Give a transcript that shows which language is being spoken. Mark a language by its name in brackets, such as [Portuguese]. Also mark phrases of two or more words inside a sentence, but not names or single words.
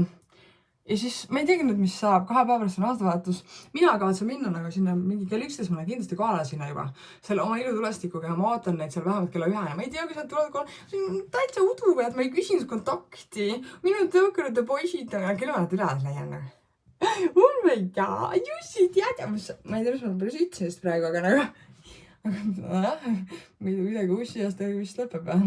[Estonian] Ja siis ma ei teagi nüüd, mis saab, 2 päeva pärast on aastavahetus. Mina kavatsen minna nagu sinna mingi kell 11, ma olen kindlasti kohale sinna juba. Selle oma ilutulestikuga ja ma ootan neid seal vähemalt kella 1. Ma ei tea, kui nad tulevad kohale. See on täitsa udupead, ma ei küsinud kontakti. Minu tõukerute poisid, aga küll ma nad üles leian nagu. [English] Oh my god, [Estonian] Jussi tead. Ma ei tea, mis ma päris ütlesin praegu, aga nagu. Midagi ussi aasta vist lõpeb.